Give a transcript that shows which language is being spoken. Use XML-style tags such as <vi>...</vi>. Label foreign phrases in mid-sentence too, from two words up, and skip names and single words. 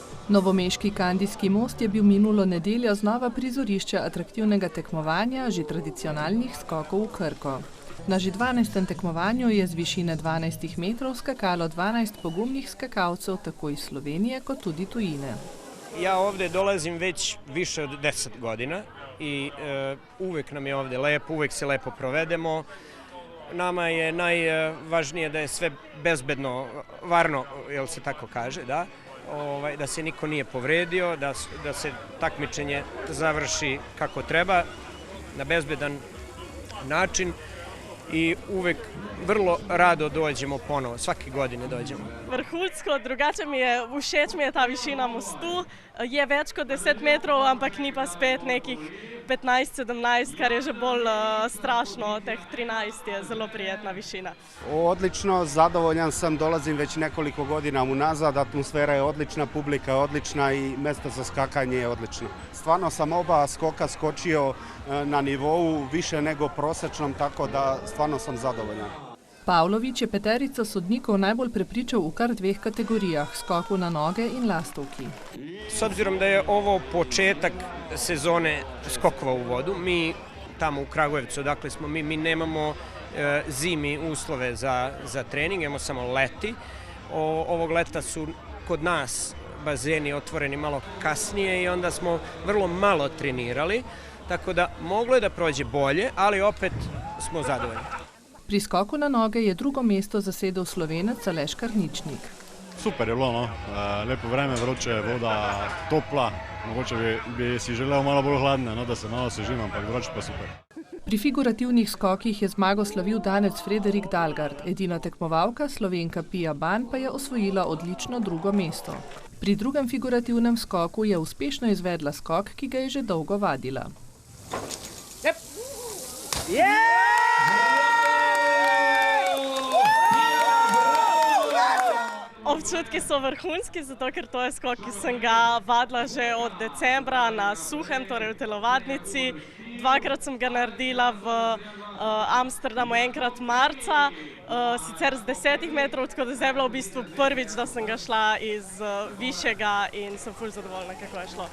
<sl>Novomeški Kandijski most je bil minulo nedeljo znova prizorišče atraktivnega tekmovanja že tradicionalnih skokov v Krko. Na že 12. tekmovanju je z višine 12 metrov skakalo 12 pogumnih skakalcev tako iz Slovenije kot tudi tujine.</sl> <sr>Ja ovdje dolazim već više od 10 godina i uvijek nam je ovdje lepo, uvijek se lepo provedemo. Nama je najvažnije da je sve bezbedno, varno, jel se tako kaže, da se niko nije povredio, da se takmičenje završi kako treba, na bezbedan način i uvijek vrlo rado dođemo ponovo, svake godine dođemo.</sr> <sl>Vrhunsko, drugače všeč mi je ta višina mostu, je več kot 10 metrov, ampak ni pa spet nekih 15-17, kar je že bolj strašno, teh 13 je zelo prijetna višina.</sl> <hr>Odlično, zadovoljan sam, dolazim već nekoliko godina unazad, atmosfera je odlična, publika je odlična i mjesto za skakanje je odlično. Stvarno sam oba skoka skočio na nivou više nego prosječnom, tako da stvarno sam zadovoljan.</hr> <sl>Pavlović je peterico sodnikov najbolj prepričal v kar dveh kategorijah, skoku na noge in lastovki.</sl> <sr>S obzirom da je ovo početak sezone skokova u vodu, mi tamo u Kragujevcu, odakle smo mi nemamo zimi uslove za trening, imamo samo leti. Ovog leta su kod nas bazeni otvoreni malo kasnije i onda smo vrlo malo trenirali, tako da moglo je da prođe bolje, ali opet smo zadovoljni.</sr> <sl>Pri skoku na noge je drugo mesto zasedel Slovenec Aleš Karničnik. Super je bilo, no. Lepo vreme, vroče, voda topla, mogoče bi si želel malo bolj hladne, no, da se malo osvežim, ampak vroče pa super. Pri figurativnih skokih je zmago slavil danec Frederik Dalgard, edina tekmovalka, Slovenka Pia Ban, pa je osvojila odlično drugo mesto. Pri drugem figurativnem skoku je uspešno izvedla skok, ki ga je že dolgo vadila.</sl> <en>Yep. Yeah!</en> <sl>Občutki so vrhunski, zato ker to je skok, ki sem ga vadila že od decembra na suhem, torej v telovadnici. Dvakrat sem ga naredila v Amsterdamu, enkrat marca, sicer z 10 metrov, tako da je bilo v bistvu prvič, da sem ga šla iz višjega in sem ful zadovoljna, kako je šlo.</sl>